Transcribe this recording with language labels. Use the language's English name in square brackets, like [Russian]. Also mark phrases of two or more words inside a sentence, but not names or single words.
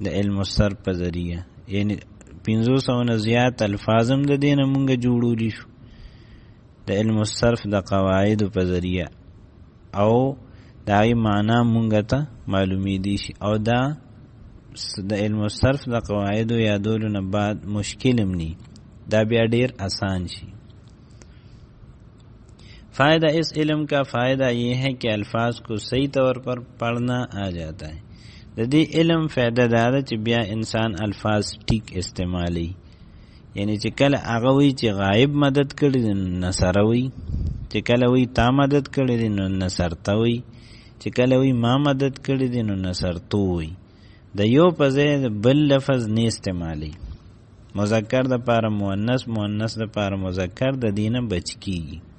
[Pashto] د علم الصرف په ذریعه، یعنی 500 نه زیات الفاظم د دې نه مونږ جوړولی شو د علم الصرف د قواعدو په ذریعه، او د هغې معنا مونږ ته معلومیدی شي، او دا د علم الصرف د قواعدو یادولو نه بعد مشکل هم نی، دا بیا ډیر آسان شي۔ [Urdu] فائدہ اس علم کا فائدہ یہ ہے کہ الفاظ کو صحیح طور پر پڑھنا آ جاتا ہے۔ [Pashto] د دې علم فائدہ دا ده چې بیا انسان الفاظ ټیک استعمالی، یعنی چې کله هغه وی چې غایب مدد کړي دی نو نصره وی، چې کله وی تا مدد کړي دی نو نصرته وی، چې کله وی ما مدد کړي دی نو نصرتو وی، د یو په ځای بل لفظ نه استعمالی، مذکر د پاره مؤنث، مؤنث د پاره مذکر، د دینه بچ کیږي۔